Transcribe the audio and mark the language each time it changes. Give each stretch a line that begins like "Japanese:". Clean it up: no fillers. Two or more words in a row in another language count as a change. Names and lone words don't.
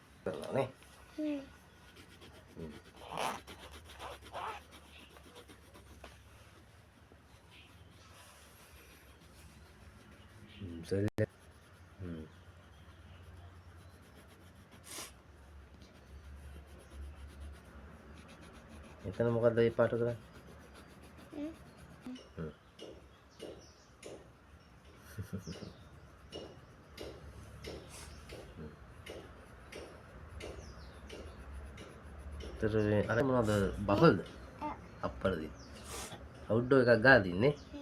Sinhala: කරලා නේ. සෙල්ල. එතන මොකද්ද මේ පාට කරන්නේ?
Indonesian: terus ada mau ada bubble apa tadi outdoor kagak ini